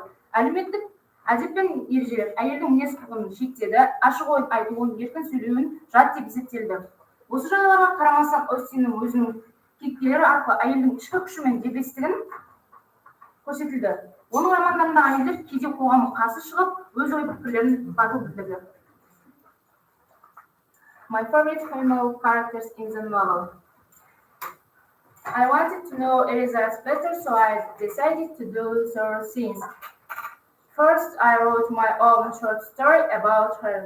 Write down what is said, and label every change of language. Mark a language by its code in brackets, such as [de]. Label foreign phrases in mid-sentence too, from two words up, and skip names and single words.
[kk] Әлеуметтік әдеп пен ережелер әйелдің мінез-құлқын шектеді, ашық ойын айтуын, еркін сөйлеуін жат деп есептелді. Осы жағдайларға қарамастан Остиннің өзінің кейіпкерлері арқылы әйелдің ішкі күші мен дербестігін көрсетілді. Оның романдарындағы әйелдер кейде қоғамға қарсы шығып, өз ой-пікірлерін батыл білдірді. [en] My favorite female characters in the novel. I wanted to know Elizabeth better, so I decided to do several things. First, I wrote my own short story about her.